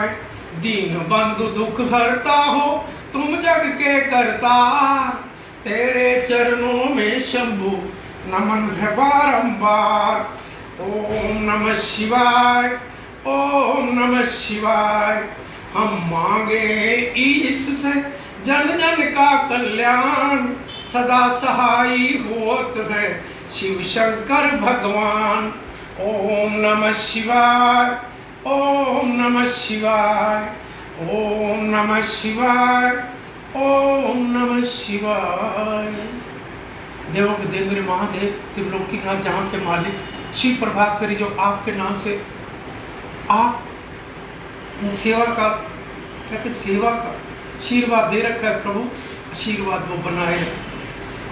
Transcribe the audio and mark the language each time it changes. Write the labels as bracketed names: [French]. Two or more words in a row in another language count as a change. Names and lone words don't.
[Hindi] दीन बंधु दुख हरता हो तुम जग के करतार। तेरे चरणों में शंभु नमन है बारंबार। [Sanskrit] ओम नमः शिवाय, ओम नमः शिवाय। [Hindi] हम मांगे ईश से जन जन का कल्याण। सदा सहाई होत है शिव शंकर भगवान। [Sanskrit] ओम नमः शिवाय, ओम नमः शिवाय। ओम नमः शिवाय, ओम नमः शिवाय। [Hindi] देवों के देव मेरे महादेव त्रिलोकीनाथ जहाँ के मालिक शिव प्रभात करी, जो आपके नाम से आप सेवा का कहते सेवा का आशीर्वाद दे रखा है प्रभु। आशीर्वाद वो बनाए रखें।